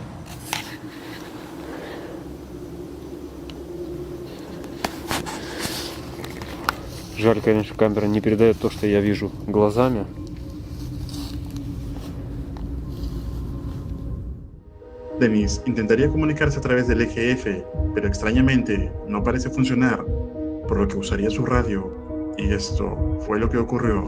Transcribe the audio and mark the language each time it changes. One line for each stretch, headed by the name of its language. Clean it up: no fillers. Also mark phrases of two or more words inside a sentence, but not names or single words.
Russian: Жаль, конечно, камера не передает то, что я вижу глазами.
Spanish: Dennis intentaría comunicarse a través del EGF, pero extrañamente no parece funcionar, por lo que usaría su radio, y esto fue lo que ocurrió.